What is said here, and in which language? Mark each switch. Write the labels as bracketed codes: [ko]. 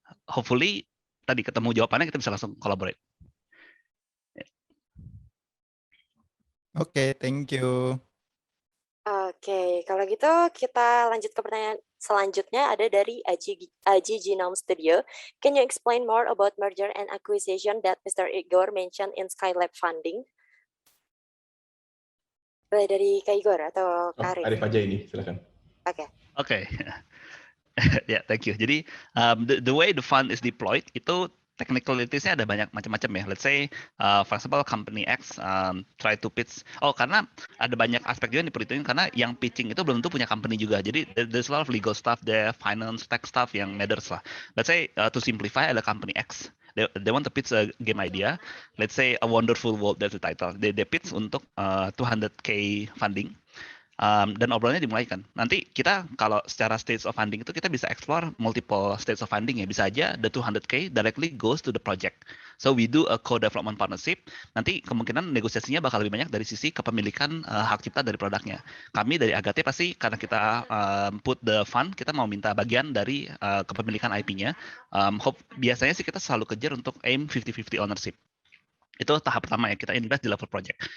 [id] Hopefully tadi ketemu jawabannya, kita bisa langsung collaborate. [en] Oke, thank you. [id] Oke, kalau gitu kita lanjut ke pertanyaan selanjutnya, ada dari Aji Genome Studio. [en] Can you explain more about merger and acquisition that Mr. Igor mentioned in Skylab funding? [id] Boleh dari Kak Igor atau Kak Arif? Arif aja ini, silakan. Oke. [en] Yeah, thank you. Jadi the way the fund is deployed [id] itu technicalities-nya ada banyak macam-macam ya. [en] Let's say, for example, company X try to pitch. [id] Karena ada banyak aspek juga yang diperhitungin, karena yang pitching itu belum tentu punya company juga. [en] Jadi there's a lot of legal stuff there, finance, tech stuff yang matters lah. Let's say, to simplify, ada company X. They want to pitch a game idea. Let's say A Wonderful World, that's the title. They pitch untuk 200K funding. [id] Dan obrolannya dimulai kan. Nanti kita kalau secara stage of funding itu kita bisa [en] explore multiple stage of funding [id] ya. [en] Bisa aja the 200K directly goes to the project. So we do a co-development partnership. [id] Nanti kemungkinan negosiasinya bakal lebih banyak dari sisi kepemilikan hak cipta dari produknya. Kami dari Agate pasti karena kita [en] put the fund, [id] kita mau minta bagian dari kepemilikan IP-nya. Biasanya sih kita selalu kejar untuk [en] aim 50-50 ownership. [id] Itu tahap pertama ya, kita invest di level project.